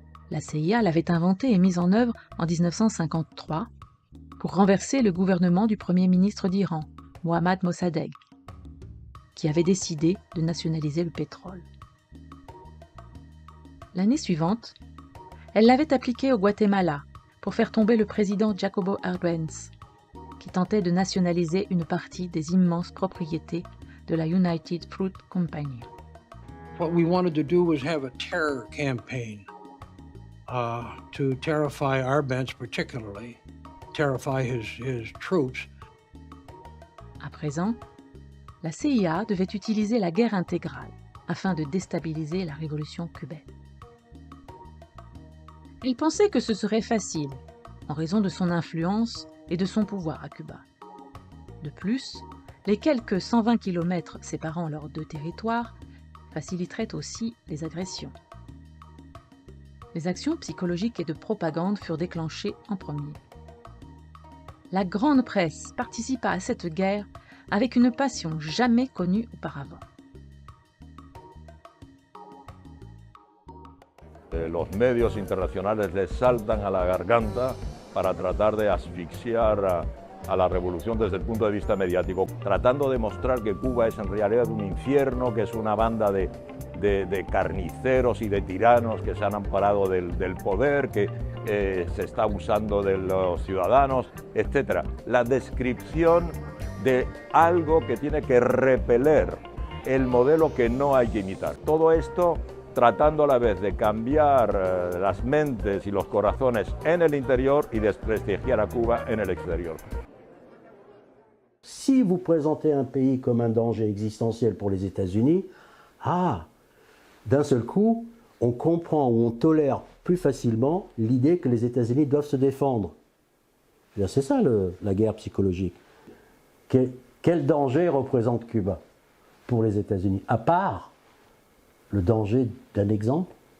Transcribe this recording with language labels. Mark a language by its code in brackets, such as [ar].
[fr] La CIA l'avait inventée et mise en œuvre en 1953 pour renverser le gouvernement du Premier ministre d'Iran, Mohammad Mossadegh, qui avait décidé de nationaliser le pétrole. L'année suivante, elle l'avait appliquée au Guatemala pour faire tomber le président Jacobo Arbenz, qui tentait de nationaliser une partie des immenses propriétés de la United Fruit Company. [en] What we wanted to do was have a terror campaign to terrify Arbenz particularly, terrify his troops. [fr] À présent, la CIA devait utiliser la guerre intégrale afin de déstabiliser la révolution cubaine. Il pensait que ce serait facile, en raison de son influence et de son pouvoir à Cuba. De plus, les quelques 120 km séparant leurs deux territoires faciliteraient aussi les agressions. Les actions psychologiques et de propagande furent déclenchées en premier. La grande presse participa à cette guerre avec une passion jamais connue auparavant. [es] Los medios internacionales les saltan a la garganta para tratar de asfixiar a la revolución desde el punto de vista mediático, tratando de mostrar que Cuba es en realidad un infierno, que es una banda de carniceros y de tiranos que se han amparado del poder, que se está abusando de los ciudadanos, etc. La descripción de algo que tiene que repeler el modelo que no hay que imitar. Todo esto tratando a la vez de cambiar las mentes y los corazones en el interior y desprestigiar a Cuba en el exterior. [fr] Si vous présentez un pays comme un danger existentiel pour les États-Unis, d'un seul coup, on comprend ou on tolère plus facilement l'idée que les États-Unis doivent se défendre. C'est ça la guerre psychologique. Quel danger représente Cuba pour les États-Unis, à part le danger d'un exemple?